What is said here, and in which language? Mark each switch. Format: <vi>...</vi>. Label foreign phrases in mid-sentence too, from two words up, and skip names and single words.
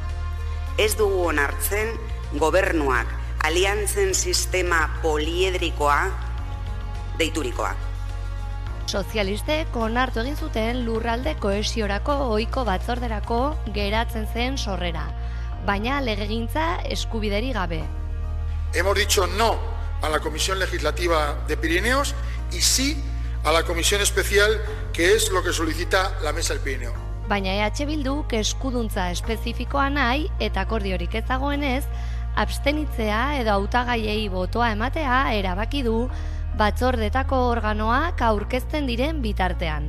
<eu>Ez dugu onartzen gobernuak aliantzen sistema poliedrikoa deiturikoa. Sozialistek onartu egin zuten lurralde kohesiorako ohiko batzorderako geratzen zen sorrera, baina legegintza eskubideri gabe.</eu> <es>Hemos dicho no a la Comisión Legislativa de Pirineos y sí a la Comisión Especial que es lo que solicita la Mesa del Pirineo.</es> <eu>Baina EH Bilduk eskuduntza espezifikoa nahi eta akordiorik ez dagoenez, abstenitzea edo hautagaiei botoa ematea erabaki du batzordetako organoak aurkezten diren bitartean.</eu>